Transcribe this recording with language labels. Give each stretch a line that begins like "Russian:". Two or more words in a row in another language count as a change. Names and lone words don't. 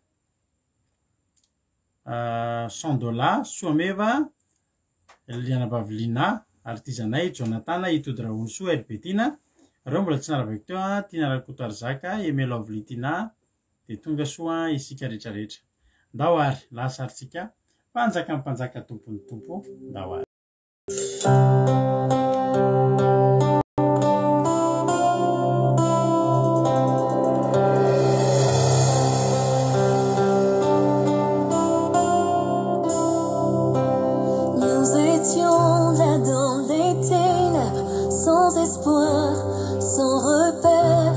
Malagasy: Sandola Soameva Liana Bavlina Artizanay Jonathan Itody Raonso Elbetina reo mbola tsy narabaiko teo a Tina Rakoto Arzaka Emelo Avlitina de tonga soa isika rehetra rehetra ndao ary lasaritsika mpanjaka mpanjaka tompony tompo ndao ary
French: Nous étions là dans les ténèbres, sans espoir, sans repère.